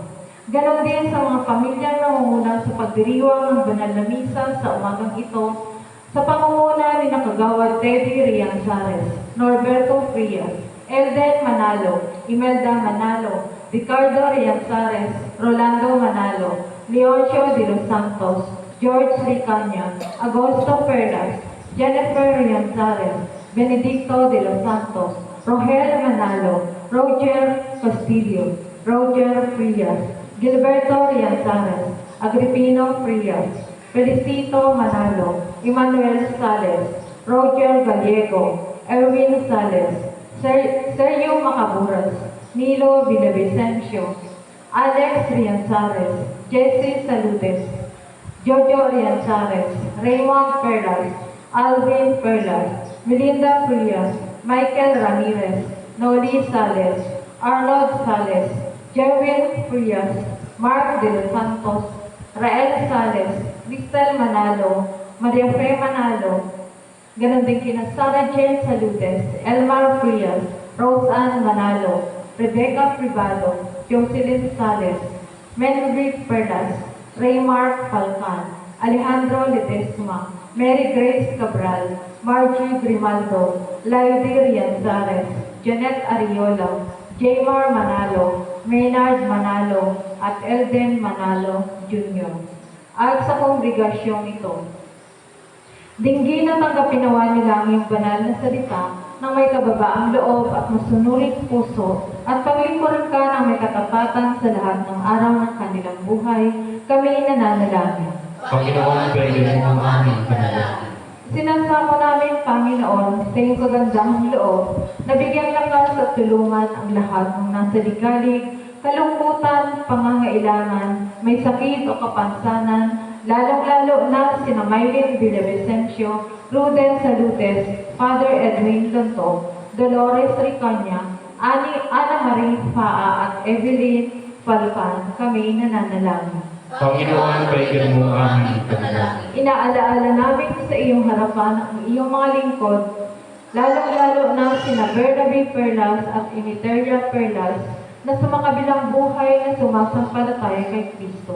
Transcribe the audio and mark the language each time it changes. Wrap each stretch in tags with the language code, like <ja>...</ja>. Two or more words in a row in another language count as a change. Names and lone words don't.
<tl>Ganon din sa mga pamilyang nangunguna sa pagdiriwang ng banal na misa sa umagang ito, sa pangunguna ni Nakagawad Teddy Rianzares, Norberto Frias, Elden Manalo, Imelda Manalo, Ricardo Rianzares, Rolando Manalo, Leoncio de los Santos, George Ricanya, Agosto Perlas, Jennifer Rianzares, Benedicto de los Santos, Rogel Manalo, Roger Castillo, Roger Frias, Gilberto Rianzares, Agripino Frias, Felicito Manalo, Emmanuel Sales, Roger Gallego, Erwin Sales, Sergio Macaburas, Nilo Villavicencio, Alex Rianzares, Jesse Salutes, Jojo Rianzares, Raymond Perlas, Alvin Perlas, Melinda Frias, Michael Ramirez, Noli Sales, Arnold Sales, Jerwin Frias, Mark de los Santos, Rael Sales, Cristel Manalo, Maria Fe Manalo, ganon din kina Sarah Jane Salutes, Elmar Frias, Rose Ann Manalo, Rebecca Privado, Jocelyn Sales, Menric Perlas, Raymark Falcan, Alejandro Ledesma, Mary Grace Cabral, Margie Grimaldo, Laidy Rianzares, Janet Ariola, Jaymar Manalo, Maynard Manalo, at Elden Manalo Jr. At sa kongregasyong ito, dinggin at tanggapin nawa nila ang iyong banal na salita ng may kababaang loob at masunuring puso at paglingkuran ka ng may katapatan sa lahat ng araw ng kanilang buhay, kami nananalangin. Panginoon, painggan mo ang aming panalangin. Sinasamo namin, Panginoon, sa iyong kagandahang loob, na bigyang lakas at tulungan ang lahat ng nasa ligalig, kalungkutan, pangangailangan, may sakit o kapansanan, lalong-lalo na sina Mylene Villavicencio, Ruden Salutes, Father Edwin Lanto, Dolores Ricanya, Ana Marie Faa at Evelyn Falcan, kami nananalangin. Panginoon, painggan mo ang aming panalangin. Inaalaala namin sa iyong harapan ang iyong mga lingkod, lalong-lalo na sina Bernabe Perlas at Imiteria Perlas, na sa makabilang buhay na sumasampalataya kay Kristo.</tl>